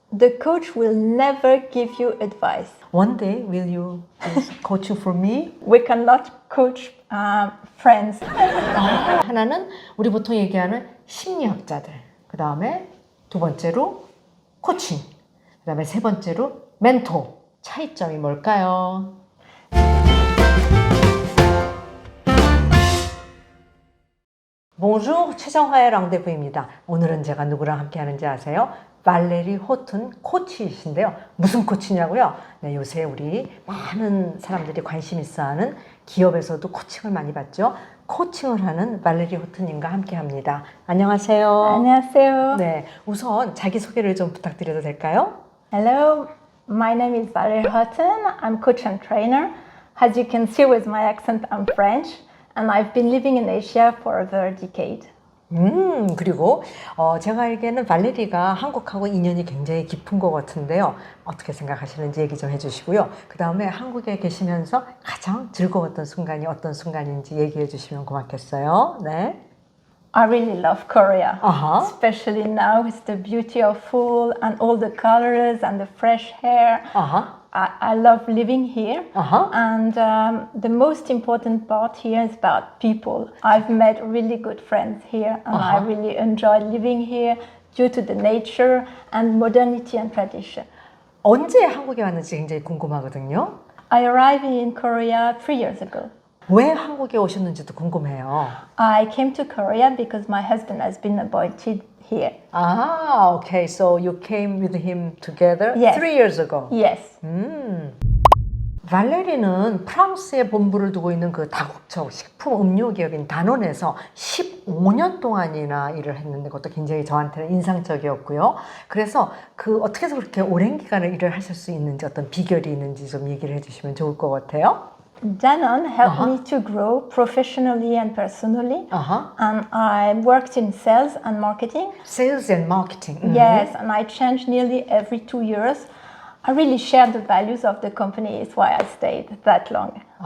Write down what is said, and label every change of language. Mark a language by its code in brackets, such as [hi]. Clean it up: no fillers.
[en] The coach will never give you advice. One day, will you coach for me? We cannot coach friends. [ko] 하나는 우리 보통 얘기하는 심리학자들. 그 다음에 두 번째로 코칭. 그 다음에 세 번째로 멘토. 차이점이 뭘까요? [fr] Bonjour, [ko] 최정화의 랑데부입니다. 오늘은 제가 누구랑 함께 하는지 아세요? 발레리 호튼 코치이신데요. 무슨 코치냐고요? 네, 요새 우리 많은 사람들이 관심 있어하는 기업에서도 코칭을 많이 받죠. 코칭을 하는 발레리 호튼님과 함께 합니다. 안녕하세요. 안녕하세요. 네, 우선 자기소개를 좀 부탁드려도 될까요? [en] Hello, my name is Valerie Hotton. I'm coach and trainer. As you can see with my accent, I'm French, and I've been living in Asia for over a decade. [ko] 그리고 제가 알기에는 발레리가 한국하고 인연이 굉장히 깊은 것 같은데요. 어떻게 생각하시는지 얘기 좀 해주시고요. 그 다음에 한국에 계시면서 가장 즐거웠던 순간이 어떤 순간인지 얘기해 주시면 고맙겠어요. 네. [en] I really love Korea, Uh-huh. especially now with the beauty of fall and all the colors and the fresh air. Uh-huh. I love living here, Uh-huh. and the most important part here is about people. I've met really good friends here, and I really enjoy living here due to the nature and modernity and tradition. [ko] 언제 한국에 왔는지 굉장히 궁금하거든요. [en] I arrived in Korea 3 years ago. [ko] 왜 한국에 오셨는지도 궁금해요. [en] I came to Korea because my husband has been appointed here. Ah, okay. So you came with him together Yes. 3 years ago. Yes. [ko] 발레리는 프랑스에 본부를 두고 있는 그 다국적 식품 음료 기업인 다논에서 15년 동안이나 일을 했는데 그것도 굉장히 저한테는 인상적이었고요. 그래서 그 어떻게 해서 그렇게 오랜 기간을 일을 하실 수 있는지 어떤 비결이 있는지 좀 얘기를 해주시면 좋을 것 같아요. [en] Danone helped me to grow professionally and personally, Uh-huh. and I worked in sales and marketing. Sales and marketing. Yes, and I changed nearly every 2 years. I really shared the values of the company, is why I stayed that long.